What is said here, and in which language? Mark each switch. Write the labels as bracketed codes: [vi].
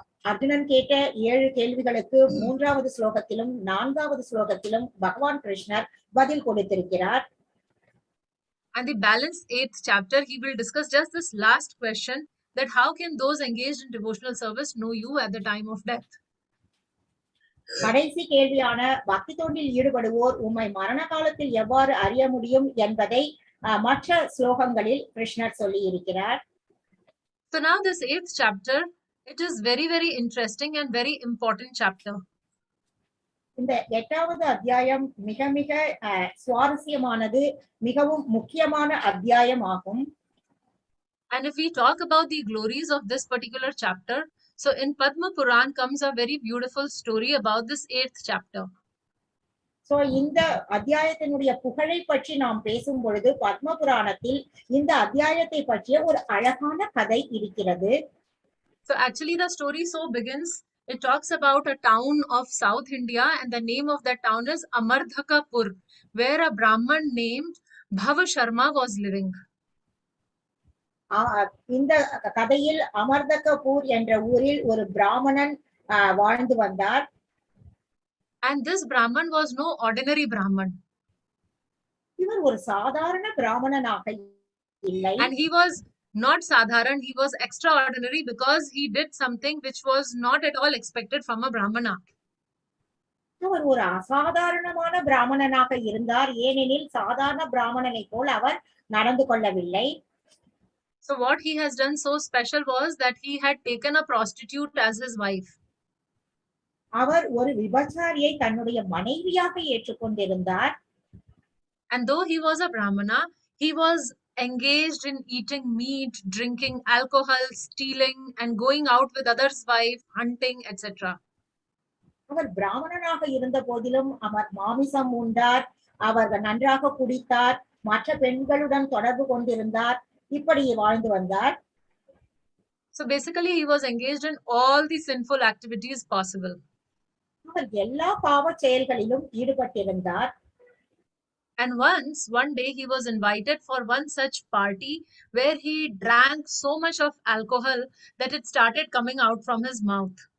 [ta] அர்ஜுனன் கேட்ட 7 கேள்விகளுக்கு 3வது ஸ்லோகத்திலும் 4வது ஸ்லோகத்திலும் பகவான் கிருஷ்ணர் பதில் கொடுத்திருக்கிறார். [en] And the balance 8th chapter, he will discuss just this last question, that how can those engaged in devotional service know you at the time of death. [ta] கடைசி கேள்வியான பக்தி தொண்டில் ஈடுபடுவோர் உம்மை மரண காலத்தில் எவ்வாறு அறிய முடியும் என்பதை மற்ற ஸ்லோகங்களில் கிருஷ்ணர் சொல்லி இருக்கிறார். [en] So now this 8th chapter, it is very, very interesting and very important chapter. [ta] இந்த 8வது அத்தியாயம் மிக மிக சுவாரஸ்யமானது, மிகவும் முக்கியமான அத்தியாயம் ஆகும். [en] And if we talk about the glories of this particular chapter, so in Padma Puran comes a very beautiful story about this 8th chapter. [ta] So இந்த அத்தியாயத்தினுடைய புகழை பற்றி நாம் பேசும் பொழுது பத்ம புராணத்தில் இந்த அத்தியாயத்தை பற்றிய ஒரு அழகான கதை இருக்கிறது. [en] So actually the story so begins, it talks about a town of South India, and the name of that town is Amardhakapur, where a Brahman named Bhava Sharma was living. [ta] இந்த கதையில் அமர்தகபூர் என்ற ஊரில் ஒரு பிராமணன் வாழ்ந்து வந்தார். [en] And this Brahman was no ordinary Brahman. [ta] இவர் ஒரு சாதாரண பிராமணனாக இல்லை. [en] And he was not sadharan, he was extraordinary because he did something which was not at all expected from a Brahmana. [ta] அவர் ஒரு அசாதாரணமான பிராமணனாக இருந்தார், ஏனெனில் சாதாரண பிராமணனை போல் அவர் நடந்து கொள்ளவில்லை. [en] So what he has done so special was that he had taken a prostitute as his wife. [ta] அவர் ஒரு விபச்சாரியை தன்னுடைய மனைவியாக ஏற்றுக்கொண்டிருந்தார். [en] And though he was a Brahmana, he was engaged in eating meat, drinking alcohol, stealing, and going out with others' wives, hunting, etc. [ta] அவர் பிராமணனாக இருந்த போதிலும் அவர் மாமிசம் உண்டார், அவர் நன்றாக குடித்தார், மற்ற பெண்களுடன் தொடர்பு கொண்டிருந்தார், இப்படி வாழ்ந்து வந்தார். [en] So basically he was engaged in all the sinful activities possible. [ta] அவர் எல்லா பாவ செயல்களிலும் ஈடுபட்டிருந்தார். [en] And one day he was invited for one such party where he drank so much of alcohol that it started coming out from his mouth.